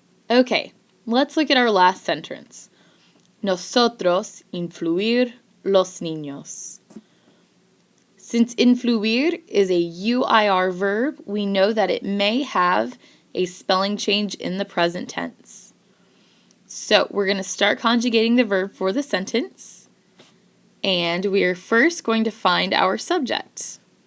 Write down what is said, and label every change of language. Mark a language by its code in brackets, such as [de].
[en] Okay, let's look at our last sentence. [es] Nosotros influir los niños. [en] Since influir is a UIR verb, we know that it may have a spelling change in the present tense. So we're going to start conjugating the verb for the sentence, and we are first going to find our subject.